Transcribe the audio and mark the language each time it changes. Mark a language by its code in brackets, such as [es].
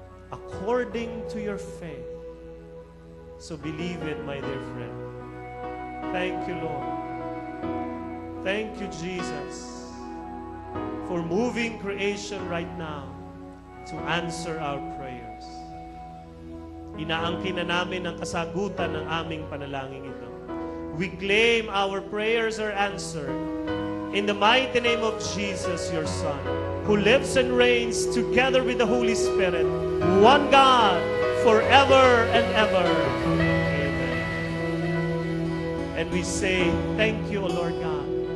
[en] According to your faith. So believe it, my dear friend. Thank you, Lord. Thank you, Jesus, for moving creation right now to answer our prayers. [tl] Inaangkin na namin ang kasagutan ng aming panalangin ito. [en] We claim our prayers are answered in the mighty name of Jesus, your Son, who lives and reigns together with the Holy Spirit, one God, forever and ever. Amen. And we say, thank you, O Lord God.